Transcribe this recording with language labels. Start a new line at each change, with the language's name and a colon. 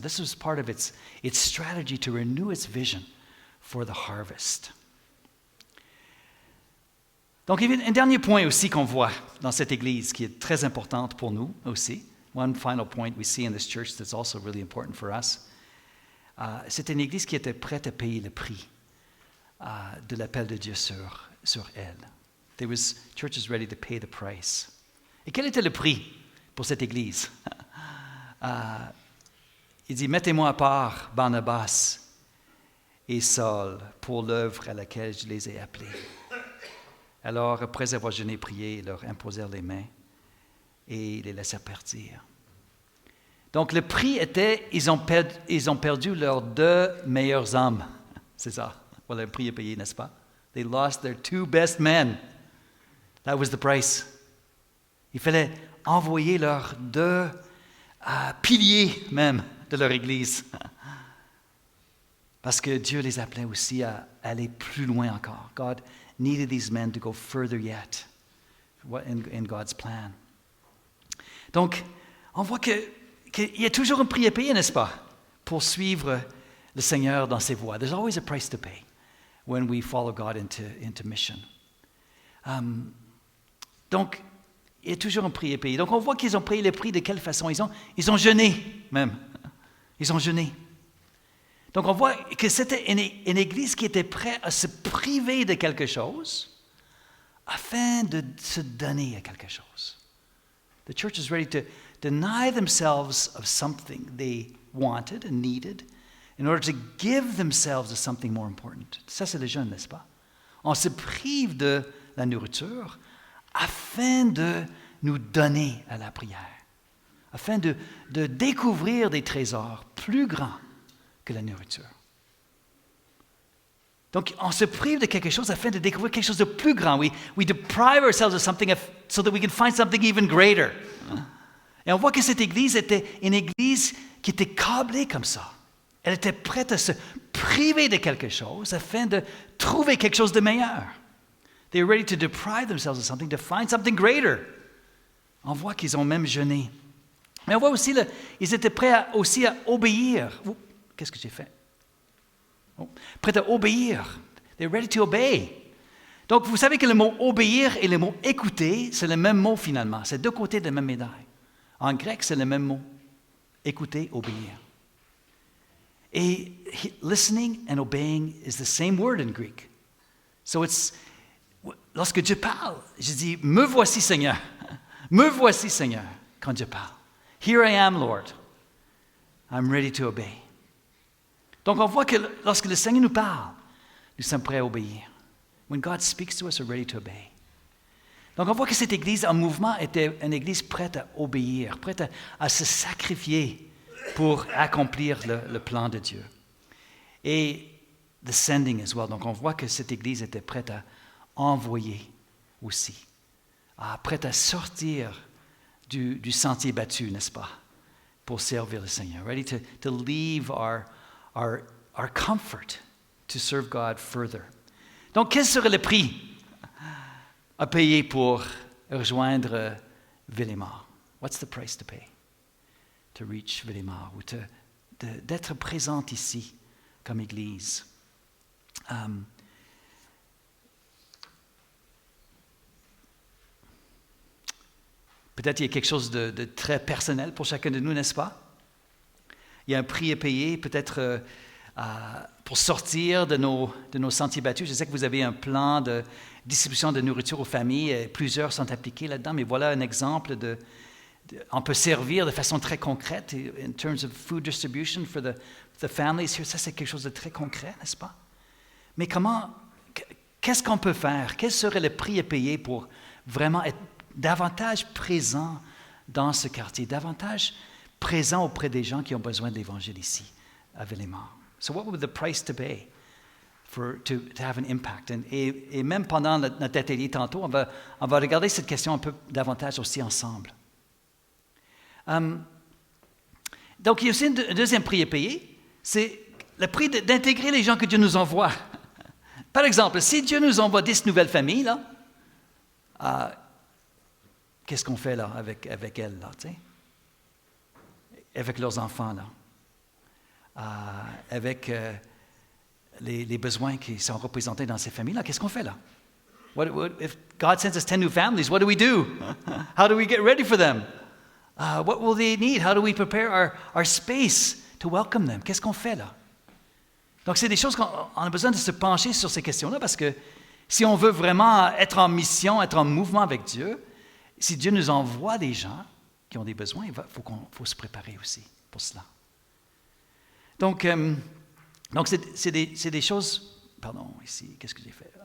English: This was part of its strategy to renew its vision for the harvest.
French: Donc, il y a un dernier point aussi qu'on voit dans cette Église qui est très importante pour nous aussi.
English: One final point we see in this church that's also really important for us.
French: C'est une Église qui était prête à payer le prix de l'appel de Dieu sur elle.
English: There was churches ready to pay the price.
French: Et quel était le prix pour cette Église? Il dit, mettez-moi à part Barnabas et Saul pour l'œuvre à laquelle je les ai appelés. Alors, après avoir jeûné et prié, ils leur imposèrent les mains et les laissèrent partir. Donc, le prix était, ils ont perdu leurs 2 meilleurs hommes. C'est ça. Voilà, le prix est payé, n'est-ce pas?
English: They lost their 2 best men. That was the price.
French: Il fallait envoyer leurs 2 piliers même de leur Église. Parce que Dieu les appelait aussi à aller plus loin encore.
English: God needed these men to go further yet in God's plan.
French: Donc, on voit qu'il y a toujours un prix à payer, n'est-ce pas, pour suivre le Seigneur dans ses voies.
English: There's always a price to pay when we follow God into mission.
French: Donc, il y a toujours un prix à payer. Donc, on voit qu'ils ont payé le prix de quelle façon? Ils ont jeûné même. Ils ont jeûné. Donc, on voit que c'était une Église qui était prête à se priver de quelque chose afin de se donner à quelque chose.
English: The church is ready to deny themselves of something they wanted and needed in order to give themselves to something more important.
French: Ça, c'est le jeûne, n'est-ce pas? On se prive de la nourriture afin de nous donner à la prière, afin de découvrir des trésors plus grands que la nourriture. Donc, on se prive de quelque chose afin de découvrir quelque chose de plus grand.
English: We deprive ourselves of something so that we can find something even greater.
French: Et on voit que cette Église était une Église qui était câblée comme ça. Elle était prête à se priver de quelque chose afin de trouver quelque chose de meilleur.
English: They were ready to deprive themselves of something to find something greater.
French: On voit qu'ils ont même jeûné. Mais on voit aussi, ils étaient prêts aussi à obéir. Oh, qu'est-ce que j'ai fait? Oh, prêts à obéir.
English: They're ready to obey.
French: Donc, vous savez que le mot obéir et le mot écouter, c'est le même mot finalement. C'est 2 côtés de la même médaille. En grec, c'est le même mot. Écouter, obéir.
English: Et listening and obeying is the same word in Greek.
French: So lorsque Dieu parle, je dis, me voici Seigneur. Me voici Seigneur, quand Dieu parle.
English: Here I am, Lord. I'm ready to obey.
French: Donc, on voit que lorsque le Seigneur nous parle, nous sommes prêts à obéir.
English: When God speaks to us, we're ready to obey.
French: Donc, on voit que cette Église en mouvement était une Église prête à obéir, prête à se sacrifier pour accomplir le plan de Dieu. Et
English: the sending as well.
French: Donc, on voit que cette Église était prête à envoyer aussi, prête à sortir du sentier battu, n'est-ce pas, pour servir le Seigneur.
English: Ready to leave our comfort to serve God further.
French: Donc, quel serait le prix à payer pour rejoindre Villemar?
English: What's the price to pay to reach Villemar
French: ou d'être présente ici comme Église? Peut-être il y a quelque chose de très personnel pour chacun de nous, n'est-ce pas? Il y a un prix à payer, peut-être pour sortir de nos sentiers battus. Je sais que vous avez un plan de distribution de nourriture aux familles. Plusieurs sont appliqués là-dedans, mais voilà un exemple on peut servir de façon très concrète
English: in terms of food distribution for the families here.
French: Ça, c'est quelque chose de très concret, n'est-ce pas? Mais qu'est-ce qu'on peut faire? Quel serait le prix à payer pour vraiment être davantage présent dans ce quartier, davantage présent auprès des gens qui ont besoin de l'Évangile ici, à Villemar?
English: So what would the price to pay to have an impact?
French: Et même pendant notre atelier tantôt, on va regarder cette question un peu davantage aussi ensemble. Donc, il y a aussi un deuxième prix à payer, C'est le prix d'intégrer les gens que Dieu nous envoie. Par exemple, si Dieu nous envoie 10 nouvelles familles, là, qu'est-ce qu'on fait là avec elles, là, tu sais? Avec leurs enfants, là? Avec les besoins qui sont représentés dans ces familles-là, qu'est-ce qu'on fait là?
English: If God sends us 10 new families, what do we do? How do we get ready for them? What will they need? How do we prepare our space to welcome them?
French: Qu'est-ce qu'on fait là? Donc, c'est des choses qu'on a besoin de se pencher sur ces questions-là parce que si on veut vraiment être en mission, être en mouvement avec Dieu, si Dieu nous envoie des gens qui ont des besoins, il faut se préparer aussi pour cela. Donc c'est des choses, pardon, ici, qu'est-ce que j'ai fait?